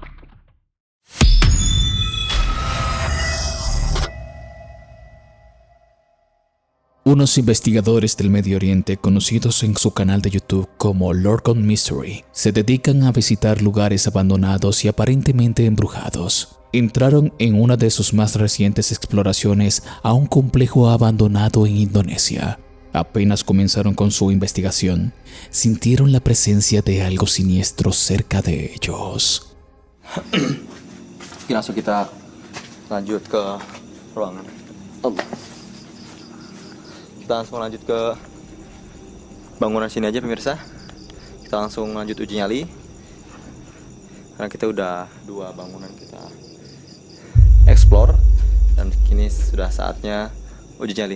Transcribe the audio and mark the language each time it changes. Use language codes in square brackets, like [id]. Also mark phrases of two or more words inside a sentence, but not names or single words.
[es] Unos investigadores del Medio Oriente, conocidos en su canal de YouTube como Lord on Mystery, se dedican a visitar lugares abandonados y aparentemente embrujados. Entraron en una de sus más recientes exploraciones a un complejo abandonado en Indonesia. Apenas comenzaron con su investigación, sintieron la presencia de algo siniestro cerca de ellos. [id] Langsung kita lanjut ke ruangan. Allah. Kita langsung lanjut ke bangunan sini aja pemirsa. Kita langsung lanjut uji nyali. Karena kita udah 2 bangunan kita explore dan kini sudah saatnya uji nyali.